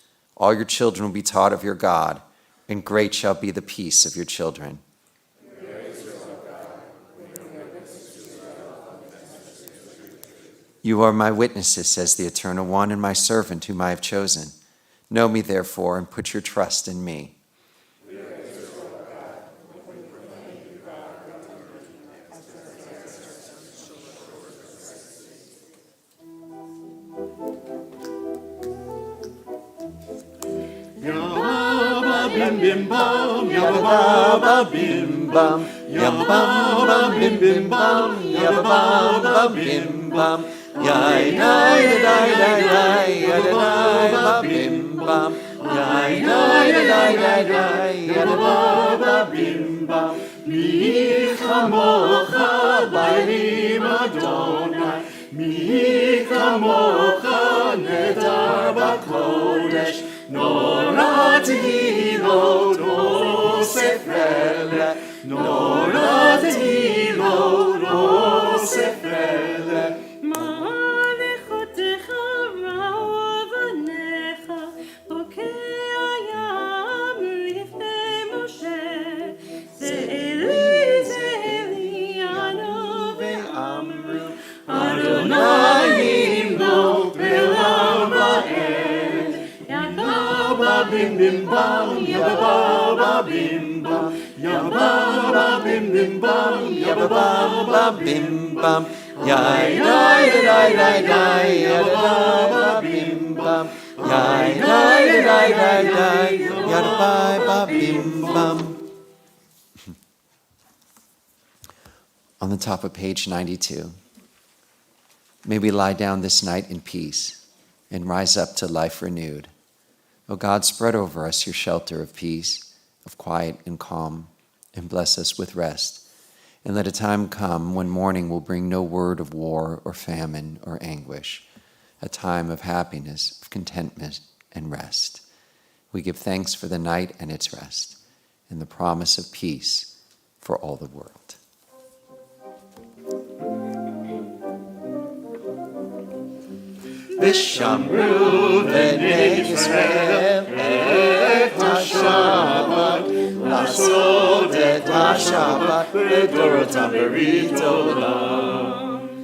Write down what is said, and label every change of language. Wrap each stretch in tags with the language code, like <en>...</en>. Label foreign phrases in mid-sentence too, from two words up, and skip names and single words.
<en>All your children will be taught of your God, and great shall be the peace of your children. You are my witnesses, says the Eternal One, and my servant whom I have chosen. Know me, therefore, and put your trust in me. Yabba bim bim bam, yabba bim bam, yabba bim bim bam, yabba bim bam, yai dai dai dai dai, yabba bim bam, yai dai dai dai dai, yabba bim bam.</en> <he>מי כמוכה באלים אדוני, מי כמוכה נאדר בקודש. נורא תהילות עושה פלא, נורא תהילות עושה פלא. מערכותיך רב עניך, בוקע ים לפני משה. זאלי אנו ואמרו, אדוני ימלוך בעולם ועד. Yabba bim bim bam, yabba bim bam, yabba bim bim bam, yabba bim bam, Yai dai dai dai dai, yabba bim bam. Yai dai dai dai dai, yabba bim bam.</he> <en>On the top of page 92, may we lie down this night in peace and rise up to life renewed. O God, spread over us your shelter of peace, of quiet and calm, and bless us with rest. And let a time come when morning will bring no word of war or famine or anguish, a time of happiness, of contentment and rest. We give thanks for the night and its rest, and the promise of peace for all the world.</en> <he>ושמרו בני ישראל את השבת, לעשות את השבת לדורותם ברית עולם.</he>